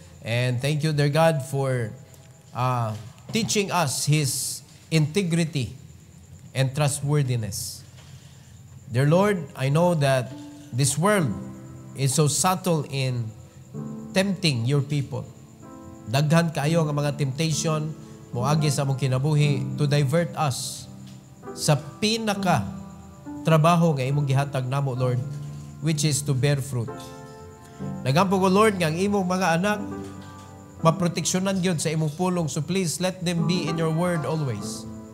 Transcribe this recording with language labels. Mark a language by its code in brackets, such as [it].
[en] And thank you, dear God, for teaching us his integrity and trustworthiness. Dear Lord, I know that this world is so subtle in tempting your people. [ceb] Daghan kaayo nga mga temptation moagi sa among kinabuhi [en] to divert us [ceb] sa pinaka trabaho nga imong gihatag namo, Lord, [en] which is to bear fruit. [ceb] Nagampo ko, Lord, nga ang imong mga anak maproteksyonan gyud sa imong pulong. [en] So please let them be in your word always.